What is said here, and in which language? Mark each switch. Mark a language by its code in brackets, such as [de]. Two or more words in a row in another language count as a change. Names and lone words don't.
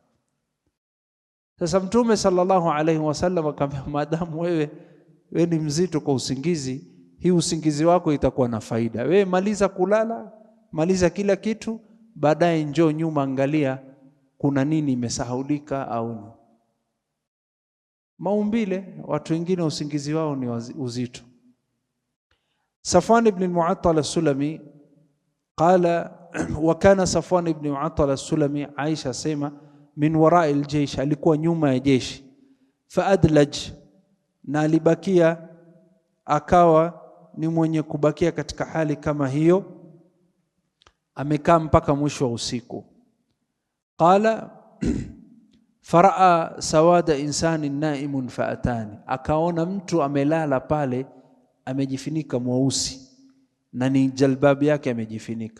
[sw] Sasa Mtume [ar] صلى الله عليه وسلم [sw] akamwambia, maadamu wewe ni mzito kwa usingizi, hii usingizi wako itakuwa na faida. Wewe maliza kulala, maliza kila kitu, baadaye njoo nyuma, angalia kuna nini imesahaulika au maumbile. Watu wengine usingizi wao ni uzito. [ar] Safwan ibn al-Mu'attal as-Sulami قال وكان Safwan ibn al-Mu'attal as-Sulami, Aisha sema, من وراء الجيش, [sw] alikuwa nyuma ya jeshi. Faadlaj, na alibakia, akawa ni mwenye kubakia katika hali kama hiyo, amekaa mpaka mwisho wa usiku. [ar] قال فرأى سواد إنسان نائم فأتاني, [sw] akaona mtu amelala pale amejifunika mweusi na ni jalbabi yake amejifunika.